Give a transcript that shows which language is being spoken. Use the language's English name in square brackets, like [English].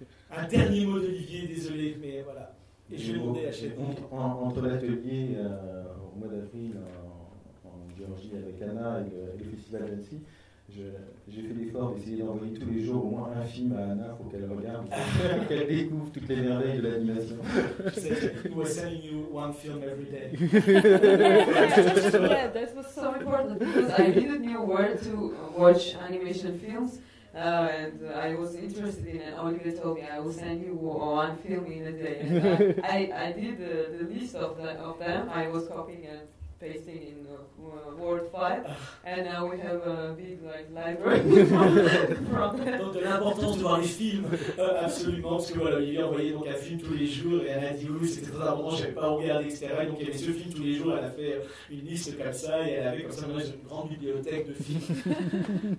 [French] Un dernier mot d'Olivier, désolé, mais voilà. Et je vais demander à Chef. Entre l'atelier au mois d'avril en Géorgie avec Anna et le festival d'Annecy, j'ai fait l'effort d'essayer d'envoyer tous les jours au moins un film à Anna pour qu'elle regarde, pour qu'elle découvre toutes les merveilles de l'animation. Je sais, [English] we're sending you one film every day. Yeah, that was so important because I didn't know where to watch animation films. And I was interested in it, and Olivier told me I will send you one film in a day. I did the list of them. I was copying and pasting in Word file, and now we have a big like library. [French] Donc de l'importance de voir les films, absolument, parce que voilà, Olivier envoyait donc un film tous les jours, et elle a dit oui, c'était très important, je n'avais pas regardé, etc. Et donc il y avait ce film tous les jours, elle a fait une liste comme ça, et elle avait comme ça une grande bibliothèque de films.